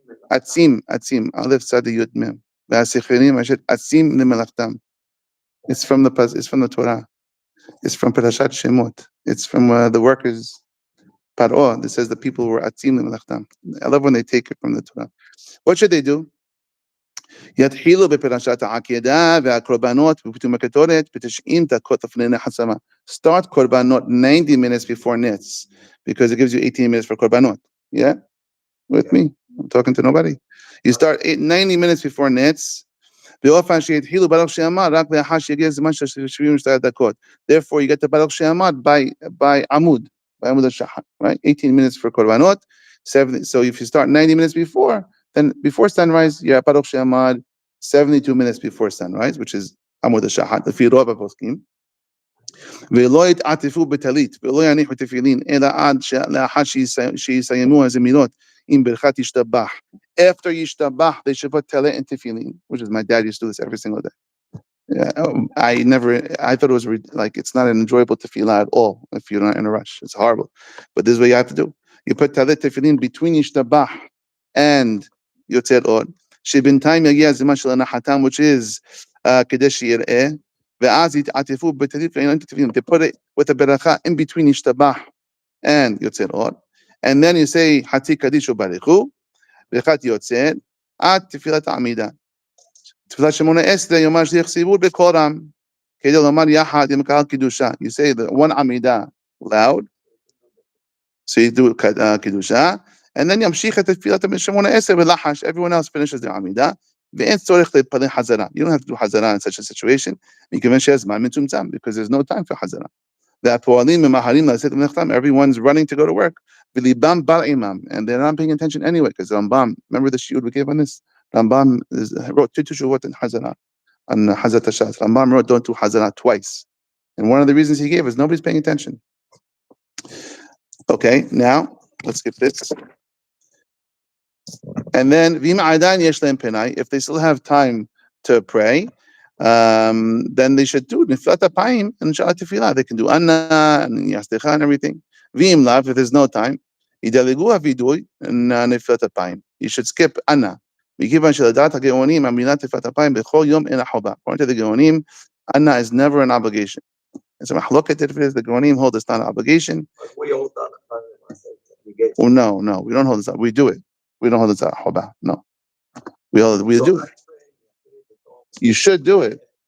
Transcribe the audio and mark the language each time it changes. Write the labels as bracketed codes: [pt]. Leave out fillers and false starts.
[he] Atzim, Aleph Tzadi Yud Mem. Atzim lemelachtam. [en] It's from the Torah. It's from Parashat Shemot. It's from the workers. Paro. It says the people were atzim lemelachtam. I love when they take it from the Torah. What should they do? [he] יתחילו בפרשת העקדה והקורבנות בפתאום הקטורת ב-90 דקות לפני החסמה. [en] Start korbanot 90 minutes before nitz, because it gives you 18 minutes for korbanot. Yeah? With me? I'm talking to nobody. You start 90 minutes before nitz. [he] באופן שיתחילו ברוך שאמר רק לאחר שיגיע זמן של 72 דקות. [en] Therefore, you get the ברוך שאמר by עמוד השחר, right? 18 minutes for korbanot. 70. So if you start 90 minutes before, then before sunrise, you're at Baruch She'amad 72 minutes before sunrise, which is Amud HaShahat, the Firov HaPoskim. [he] ולא יתעטפו בטלית, ולא יניחו תפילין, אלא עד לאחר שיסיימו הזמירות עם ברכת ישתבח. [en] After ישתבח, they should put telet and tefillin, which is my dad used to do this every single day. Yeah, I thought it was like, it's not an enjoyable tefillah at all if you're not in a rush. It's horrible. But this is what you have to do. You put telet tefillin between yishtabah and yotzer or. [he] שבינתיים יגיע הזמן של הנחתם, [en] which is [he] כדי שיראה, ואז יתעטפו בטלית ואין תפילין. [en] They put it with a beracha in between yishtabah and yotzer or. And then you say, [he] חצי קדיש וברכו, ברכת יוצר, עד תפילת העמידה. תפילת שמונה עשרה יאמר שליח ציבור בקול רם, כדי לומר יחד עם קהל קידושה. [en] You say the one עמידה loud, so you do קידושה, and then [he] ימשיך את תפילת שמונה עשרה בלחש. [en] Everyone else finishes their עמידה, [he] ואין צורך להתפלל חזרה. [en] You don't have to do חזרה in such a situation, [he] מכיוון שהזמן מצומצם, [en] because there's no time for חזרה. [he] והפועלים ממהרים לעשות מלאכתם, [en] everyone's running to go to work, [he] וליבם בר עמם, [en] and they're not paying attention anyway, because Rambam, remember the shiur we gave on this? Rambam wrote two teshuvot in Hazara, on Hazat Hashat. Rambam wrote, don't do Hazara twice. And one of the reasons he gave is nobody's paying attention. Okay, now, let's skip this. And then, if they still have time to pray, then they should do niflat apayim and shalat tefillah. They can do anna and yastecha and everything. V'im lav, if there's no time, yidaligu havidui and niflat apayim. You should skip anna. [he] מכיוון שלדעת הגאונים, המילה נפילת אפיים בכל יום אין החובה. [en] According to the Geonim, anna is never an obligation. It's a mahloket if it is. The Geonim hold it's not an obligation. We hold that. Oh, no, we don't hold this up. We do it. We don't hold this up. Hoba. No. We do it. You should do it.